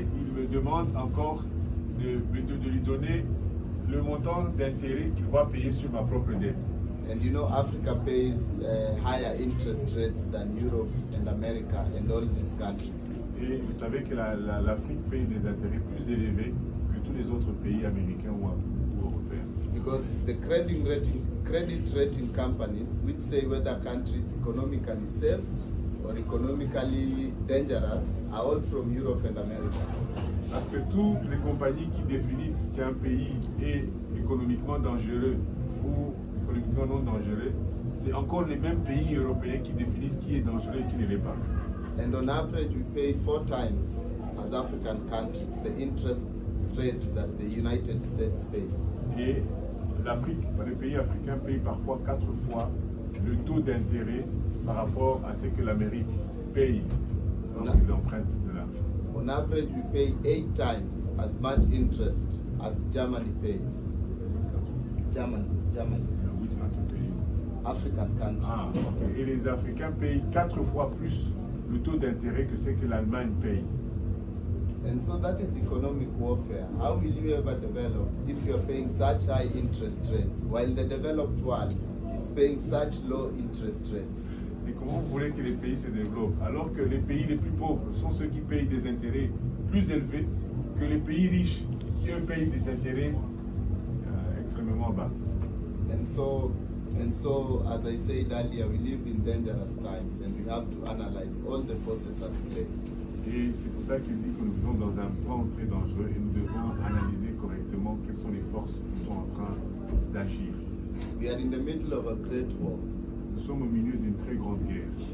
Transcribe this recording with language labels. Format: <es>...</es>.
<fr>Et il me demande encore de lui donner le montant d'intérêt qu'il va payer sur ma propre dette.</fr> <en>And you know, Africa pays higher interest rates than Europe and America and all these countries.</en> <fr>Et vous savez que l'Afrique paye des intérêts plus élevés que tous les autres pays américains ou européens.</fr> <en>Because the credit rating companies, which say whether countries economically safe or economically dangerous, are all from Europe and America.</en> <fr>Parce que toutes les compagnies qui définissent qu'un pays est économiquement dangereux ou économiquement non dangereux, c'est encore les mêmes pays européens qui définissent qui est dangereux et qui ne l'est pas.</fr> <en>And on average, we pay 4 times as African countries, the interest rate that the United States pays.</en> <fr>Et l'Afrique, les pays africains payent parfois 4 fois le taux d'intérêt par rapport à ce que l'Amérique paye lorsqu'il emprunte de l'argent.</fr> <en>On average, we pay 8 times as much interest as Germany pays. Germany. Which country pays? African countries.</en> <fr>Ah, okay. Et les Africains payent 4 fois plus le taux d'intérêt que ce que l'Allemagne paye.</fr> <en>And so that is economic warfare. How will you ever develop if you are paying such high interest rates while the developed world is paying such low interest rates?</en> <fr>Et comment vous voulez que les pays se développent alors que les pays les plus pauvres sont ceux qui payent des intérêts plus élevés que les pays riches qui eux payent des intérêts extrêmement bas?</fr> <en>And so, as I said earlier, we live in dangerous times and we have to analyze all the forces at play.</en> <fr>Et c'est pour ça qu'il dit que nous vivons dans un temps très dangereux et nous devons analyser correctement quelles sont les forces qui sont en train d'agir.</fr> <en>We are in the middle of a great war.</en> <fr>Nous sommes au milieu d'une très grande guerre.</fr>